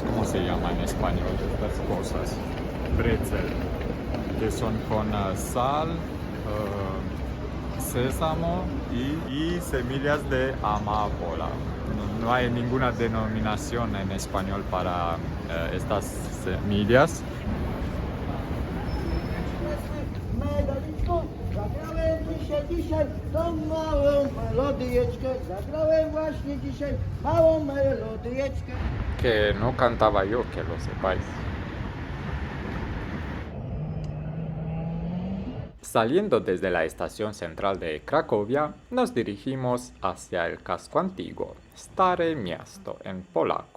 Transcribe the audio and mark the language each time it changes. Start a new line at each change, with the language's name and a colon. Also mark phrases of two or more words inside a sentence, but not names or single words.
Spanish: ¿Cómo se llama en español estas cosas? Brezel, que son con sal, sésamo y semillas de amapola. No hay ninguna denominación en español para estas semillas.
Polish: Zagrałem dzisiaj tą małą melodyjeczkę. Zagrałem właśnie dzisiaj małą melodyjeczkę.
Spanish: Que no cantaba yo, que lo sepáis. Saliendo desde la estación central de Cracovia, nos dirigimos hacia el casco antiguo,
Polish: Stare Miasto
Spanish: en polaco.